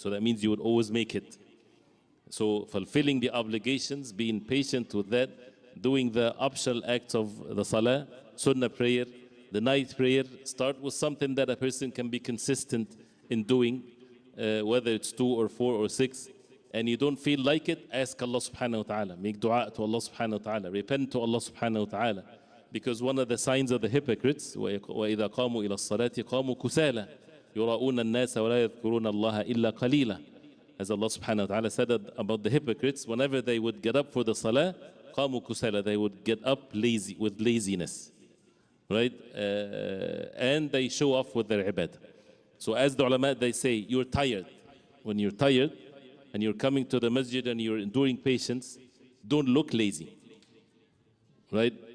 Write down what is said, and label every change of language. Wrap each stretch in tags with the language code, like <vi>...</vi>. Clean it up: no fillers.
<en>So that means you would always make it. So fulfilling the obligations, being patient with that, doing the optional acts of the salah, sunnah prayer, the night prayer, start with something that a person can be consistent in doing, whether it's 2 or 4 or 6. And you don't feel like it, ask Allah subhanahu wa ta'ala. Make dua to Allah subhanahu wa ta'ala. Repent to Allah subhanahu wa ta'ala. Because one of the signs of the hypocrites,</en> <ar>وَإِذَا قَامُوا إِلَى الصَّلَاةِ قَامُوا كُسَالًا يُرَاءُونَ النَّاسَ وَلَا يَذْكُرُونَ اللَّهَ إِلَّا قَلِيلًا.</ar> <en>As Allah subhanahu wa ta'ala said about the hypocrites, whenever they would get up for the salah,</en> <ar>قَامُوا كُسَالًا,</ar> <en>they would get up lazy, with laziness. Right? And they show off with their ibadah. So as the ulama, they say, you're tired. When you're tired and you're coming to the masjid and you're enduring patience, don't look lazy. Right?</en>